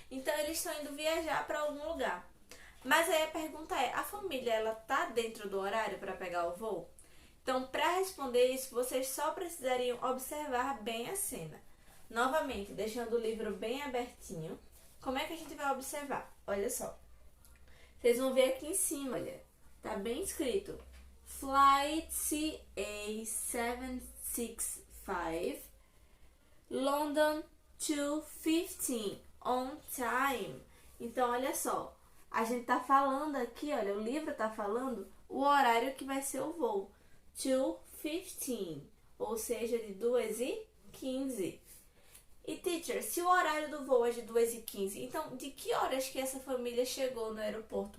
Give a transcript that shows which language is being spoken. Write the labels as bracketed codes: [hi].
[pt] Então, eles estão indo viajar para algum lugar. Mas aí a pergunta é, a família ela tá dentro do horário para pegar o voo? Então, para responder isso, vocês só precisariam observar bem a cena. Novamente, deixando o livro bem abertinho. Como é que a gente vai observar? Olha só. Vocês vão ver aqui em cima, olha. Tá bem escrito. [en] Flight CA765, London 2:15, on time. [pt] Então, olha só. A gente tá falando aqui, olha, o livro tá falando o horário que vai ser o voo. 2:15, ou seja, de 2:15. E, teacher, se o horário do voo é de 2:15, então de que horas que essa família chegou no aeroporto?